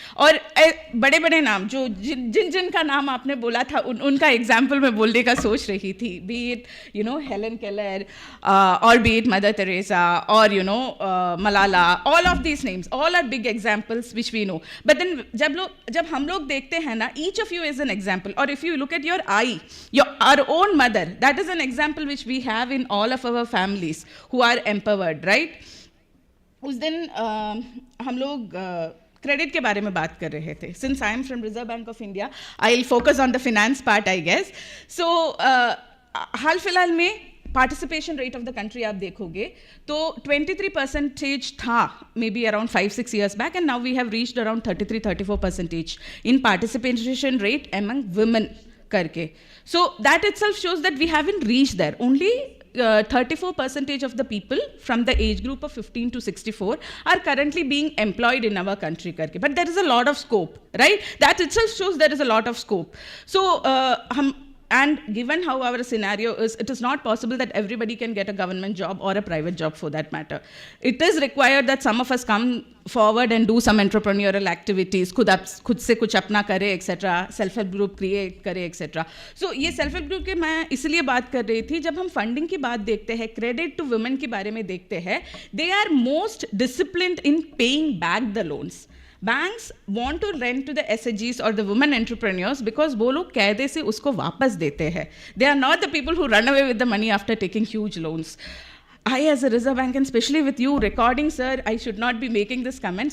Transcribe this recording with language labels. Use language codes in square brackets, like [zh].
[hi] और बड़े बड़े नाम जो जिन का नाम आपने बोला था उनका एग्जाम्पल मैं बोलने का सोच रही थी, [en] be it Helen Keller or be it Mother Teresa or Malala, all of these names, all are big examples which we know. But then [hi] जब हम लोग देखते हैं ना, [en] each of you is an example. Or if you look at your our own mother, that is an example which we have in all of our families who are empowered, right? [hi] उस दिन हम लोग credit के बारे में बात कर रहे थे. [en] Since I am from Reserve Bank of India, I'll focus on the finance part, I guess. So [hi] हाल फिलहाल में [en] participation rate of the country [hi] आप देखोगे तो [en] 23% था maybe around 5-6 years back, and now we have reached around 33-34% in participation rate among women [hi] करके. [en] So that itself shows that we haven't reached there. Only 34% of the people from the age group of 15 to 64 are currently being employed in our country [hi] करके. [en] But there is a lot of scope, right? That itself shows there is a lot of scope. So and given how our scenario is, it is not possible that everybody can get a government job or a private job for that matter. It is required that some of us come forward and do some entrepreneurial activities, [hi] खुद से कुछ अपना करे [en] etc. [hi] Self help group create करे etc. So ये self help group के मैं इसलिए बात कर रही थी, जब हम फंडिंग की बात देखते हैं, क्रेडिट टू वुमेन के बारे में देखते हैं, [en] they are most disciplined in paying back the loans. Banks want to lend to the SHGs or the women entrepreneurs because [hi] वो लोग कायदे से उसको वापस देते हैं. [en] They are not the people who run away with the money after taking huge loans. I, as a Reserve Bank, and especially with you recording, sir, I should not be making this comment.